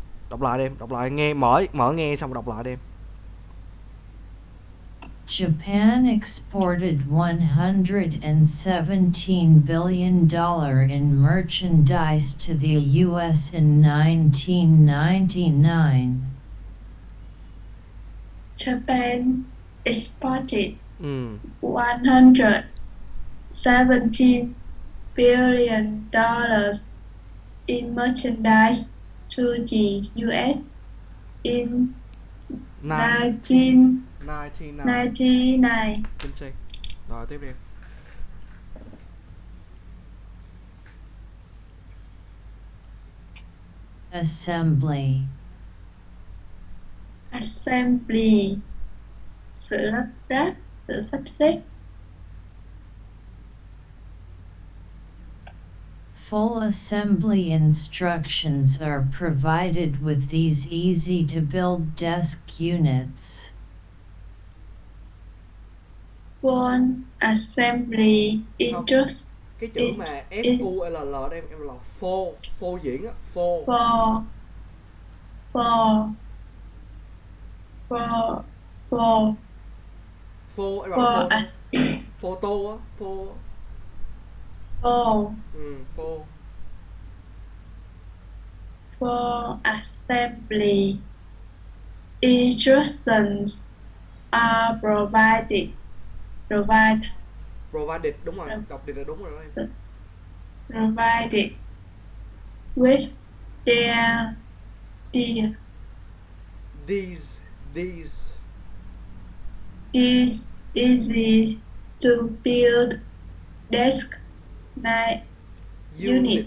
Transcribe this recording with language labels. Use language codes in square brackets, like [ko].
[vi] Đọc lại đi em, đọc lại nghe, mở nghe xong rồi đọc lại đi em. [en] Japan exported $117 billion in merchandise to the US in 1999. Japan exported [vi] Ừ. [en] $117 billion in merchandise to the US in 1999. 1999. [vi] Chính xác. Rồi tiếp đi em. [en] Assembly. [vi] Assembly, sự lắp ráp, sự sắp xếp. [en] Full assembly instructions are provided with these easy-to-build desk units. Full assembly [vi] Không, [en] interest [vi] cái chữ [en] in, [vi] mà [en] in [vi] FULL đây em là phô diễn á, phô. [en] for for for for [vi] Phô em đọc là [en] for [vi] phô thôi. [en] as [vi] Photo á, phô. [en] for [vi] Phô. [en] for assembly instructions are provide [vi] Provided, đúng rồi, đọc được là đúng rồi đó em. [en] provided with their dear These is easy to build desk night unit